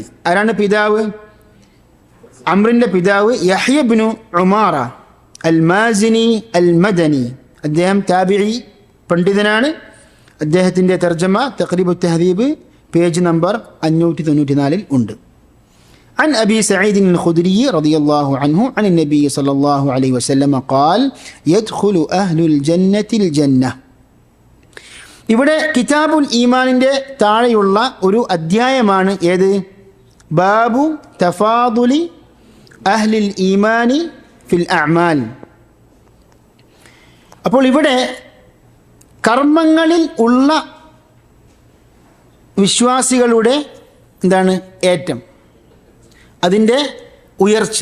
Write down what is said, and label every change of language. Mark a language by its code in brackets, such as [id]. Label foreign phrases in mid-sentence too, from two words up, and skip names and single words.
[ml] ആരാണ് പിതാവ്? അംറിൻ്റെ പിതാവ് യഹ്യ ഇബ്നു ഉമാറ അൽ മാസിനി അൽ മദനി. അദ്ദേഹം താബിഈ പണ്ഡിതനാണ്. അദ്ദേഹത്തിൻ്റെ തർജ്ജമ തഖ്രീബു തഹ്ദീബ് പേജ് നമ്പർ 594 ഉണ്ട്. [ar] عن أبي سعيد الخدري رضي الله عنه عن النبي صلى الله عليه وسلم قال يدخل أهل الجنة الجنة. [ml] ഇവിടെ കിതാബുൽ ഈമാനിൻ്റെ താഴെയുള്ള ഒരു അധ്യായമാണ് ഏത്? [ar] باب تفاضل أهل الإيمان في الأعمال. [ml] അപ്പോൾ ഇവിടെ കർമ്മങ്ങളിൽ ഉള്ള വിശ്വാസികളുടെ എന്താണ് ഏറ്റം, അതിൻ്റെ ഉയർച്ച.